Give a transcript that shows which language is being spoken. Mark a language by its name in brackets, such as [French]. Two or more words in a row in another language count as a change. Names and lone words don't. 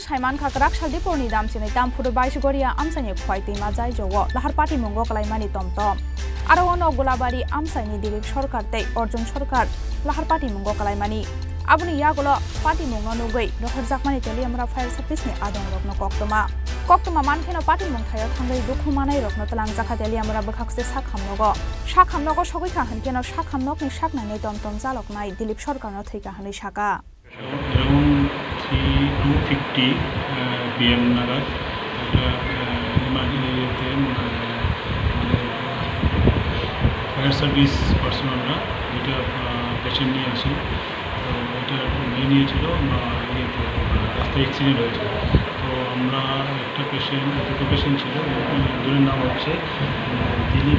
[Kok Borok] साइमान खाकराक सालदिपुरनि दामसिनै दामफुर 22 गरिया आमसानि खवाइतैमा जाय जवो लाहार पार्टी मुंगो कलाइमानि टमटम आरो अनो गुलाबारि आमसाइनि दिलीप सरकार तै अर्जुन सरकार लाहार पार्टी मुंगो कलाइमानि आबुनि यागलो पार्टी मुंगो नुगै रहरजाकमानि तेलियामरा फायर सार्भिसनि आदं रकनो कक्तमा मानखेनो पार्टी मुंथायो थांगै दुखुमानाय रकनो तलां जाखा तेलियामरा बखाकसे साखामनगो सगैखा हनकेनो साखामनगनि साकनानै टमटम चालकनाय दिलीप सरकारनो थैका हनै साका [Bangla] 250 PM নাগাদ ফায়ার সার্ভিস পার্সোনালরা এটা পেশেন্ট নিয়ে আসে তো এটা নিয়েছিল রাস্তায় অ্যাক্সিডেন্ট হয়েছে তো আমরা একটা দুটো পেশেন্ট ছিল দুজনের নাম হচ্ছে দিলীপ